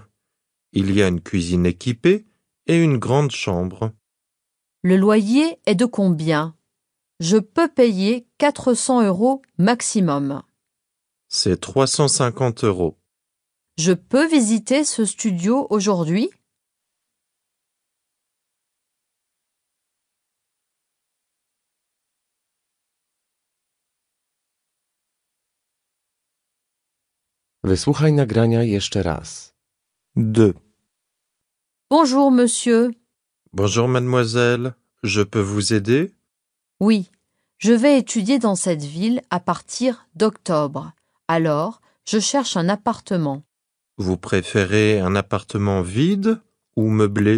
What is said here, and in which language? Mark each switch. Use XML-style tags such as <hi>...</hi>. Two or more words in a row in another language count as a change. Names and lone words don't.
<fr>Il y a une cuisine équipée et une grande chambre. Le loyer est de combien? Je peux payer 400 € maximum. C'est 350 €. Je peux visiter ce studio aujourd'hui?</fr> <pl>Wysłuchaj nagrania jeszcze raz. 2.</pl> <fr>Bonjour monsieur. Bonjour mademoiselle, je peux vous aider? Oui, je vais étudier dans cette ville à partir d'octobre. Alors, je cherche un appartement. Vous préférez un appartement vide ou meublé?</fr>